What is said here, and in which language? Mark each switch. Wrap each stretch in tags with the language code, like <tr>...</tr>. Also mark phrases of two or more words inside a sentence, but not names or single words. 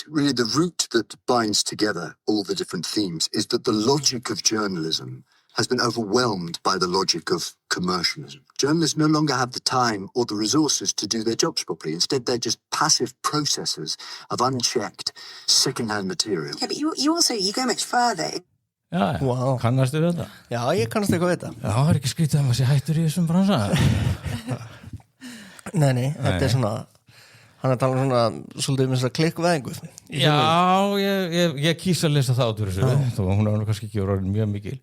<en>Really, the root that binds together all the different themes is that the logic of journalism has been overwhelmed by the logic of commercialism. Journalists no longer have the time or the resources to do their jobs properly. Instead, they're just passive processors of unchecked second-hand material. Yeah, but you go much further.</en> <is>Já, wow. Kannastu við þetta? Já, ég kannast eitthvað við þetta. Já, það ekki skrítið að maður sé hættur í þessum bransa. Nei, þetta svona, hann tala svona svolítið með klikkvæðingu. Já, ég kýs að lesa það út úr þessu, þó hún er kannski ekki orðin mjög mikil.</is>